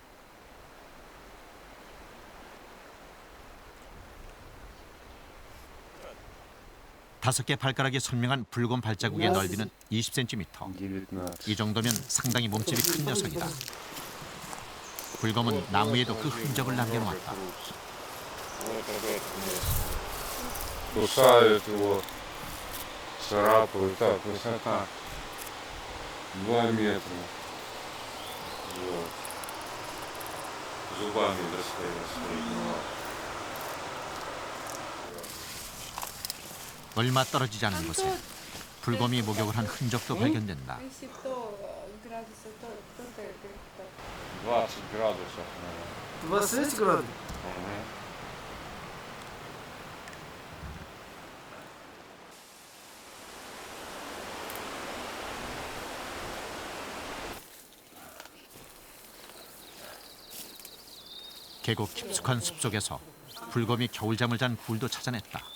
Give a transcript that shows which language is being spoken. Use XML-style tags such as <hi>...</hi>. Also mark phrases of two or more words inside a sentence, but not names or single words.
<ko>다섯 개 발가락이 선명한 불곰 발자국의 넓이는 20cm. 이 정도면 상당히 몸집이 큰 녀석이다. 불곰은 나무에도 그 흔적을 남겨놓았다.</ko> <ru>Кусают его, царапают, так, высота 2 метра. Вот. Зубами достают своими.</ru> <ko>얼마 떨어지지 않은 곳에 불곰이 목욕을 한 흔적도 발견된다.</ko> <ru>20 градусов, наверное. 20 градусов?</ru> <ko>계곡 깊숙한 숲속에서 불곰이 겨울잠을 잔 굴도 찾아냈다.</ko>